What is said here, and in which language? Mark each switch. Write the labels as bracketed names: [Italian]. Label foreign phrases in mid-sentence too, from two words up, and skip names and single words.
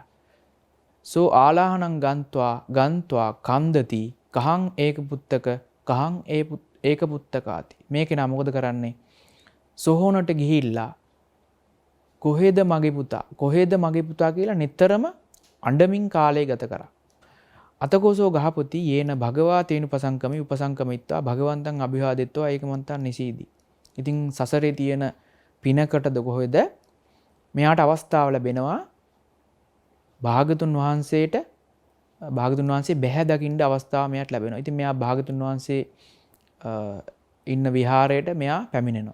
[Pali] සෝ ආලාහනං ගන්්වා කන්දති කහං ඒක පුත්තක කහං ඒක පුත්තකාති. [Sinhala] මේක නා මොකද කරන්නේ? සොහොනට ගිහිල්ලා කොහෙද මගේ පුතා කියලා නිතරම අඬමින් කාලය ගත කරා. [Pali] අතකෝසෝ ගහපති යේන භගවා තේනුපසංකමි උපසංකමිත්වා භගවන්තං අභිවාදෙත්වා ඒකමන්තං නිසීදි. [Sinhala] ඉතින් සසරේ තියෙන පිනකටද කොහෙද මෙයාට අවස්ථාව ලැබෙනවා භාගතුන් වහන්සේ බැහැ දකින්න අවස්ථාව මෙයාට ලැබෙනවා. ඉතින් මෙයා භාගතුන් වහන්සේ ඉන්න විහාරයට මෙයා පැමිණෙනවා.